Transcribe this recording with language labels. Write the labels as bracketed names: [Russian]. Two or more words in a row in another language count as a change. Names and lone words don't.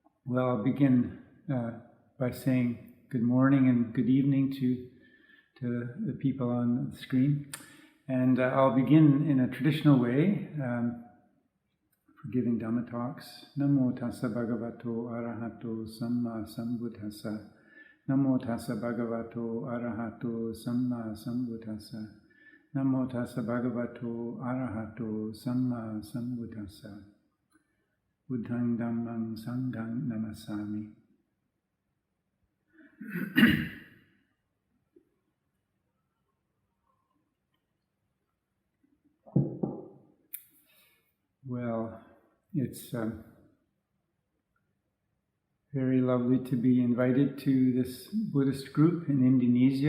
[English] Well, I'll begin by saying good morning and good evening to the people on the screen. And I'll begin in a traditional way for giving Dhamma talks. [Pali] Namo tassa bhagavato arahato samma sambuddhassa. Namo tassa bhagavato arahato samma sambuddhassa. Namo tassa bhagavato arahato samma sambuddhassa. Buddhang dhammang sanghang namasami. [English] Well, it's very lovely to be invited to this Buddhist group in Indonesia.